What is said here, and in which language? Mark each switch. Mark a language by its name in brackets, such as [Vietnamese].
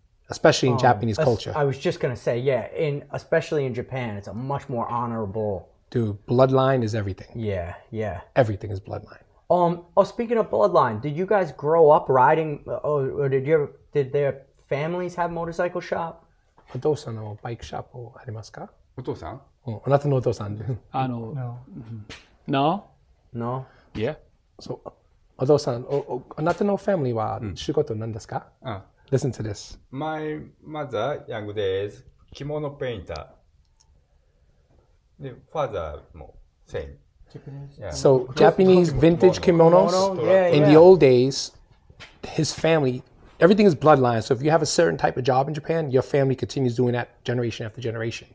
[English] Especially in Japanese culture. I was just gonna say, yeah, especially in Japan, it's a much more honorable. Dude, bloodline is everything. Yeah. Everything is bloodline. Speaking of bloodline, did you guys grow up riding? Or did their families have motorcycle shop? [Japanese] お父さんのバイクショップありますか？お父さん？あなたのお父さん。 [English] No. Yeah. [Japanese] そう。お父さん、あなたのファミリーは仕事なんですか？ [English] Listen to this. My mother, young days, kimono painter. The father, same. Japanese. Yeah. So Japanese vintage kimonos. In the old days, his family, everything is bloodline. So if you have a certain type of job in Japan, your family continues doing that generation after generation.